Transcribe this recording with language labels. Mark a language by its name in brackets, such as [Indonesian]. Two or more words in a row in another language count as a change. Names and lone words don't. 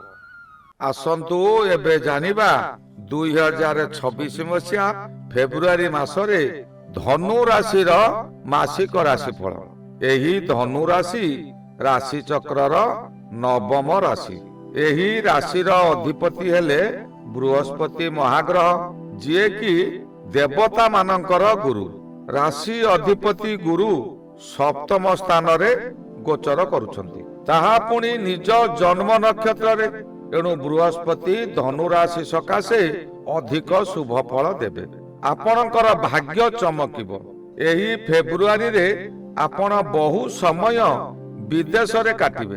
[Odia] ଆସନ୍ତୁ ଏବେ ଜାଣିବା 2026 ମସିହା ଫେବୃଆରୀ ମାସରେ ଧନୁ ରାଶିର ମାସିକ ରାଶିଫଳ। ଏହି ଧନୁ ରାଶି ରାଶି ଚକ୍ରର ନବମ ରାଶି। ଏହି ରାଶିର ଅଧିପତି ହେଲେ ବୃହସ୍ପତି ମହାଗ୍ରହ, ଯିଏ କି ଦେବତା ମାନଙ୍କର ଗୁରୁ। ରାଶି ଅଧିପତି ଗୁରୁ ସପ୍ତମ ସ୍ଥାନ ରେ ଗୋଚର କରୁଛନ୍ତି, ତାହା ପୁଣି ନିଜ ଜନ୍ମ ନକ୍ଷତ୍ର ରେ। ଏଣୁ ବୃହସ୍ପତି ଧନୁ ରାଶି ସକାଶେ ଅଧିକ ଶୁଭ ଫଳ ଦେବେ। ଆପଣଙ୍କର ଭାଗ୍ୟ ଚମକିବ। ଏହି ଫେବୃଆରୀ ରେ ଆପଣ ବହୁ ସମୟ ବିଦେଶ ରେ କାଟିବେ।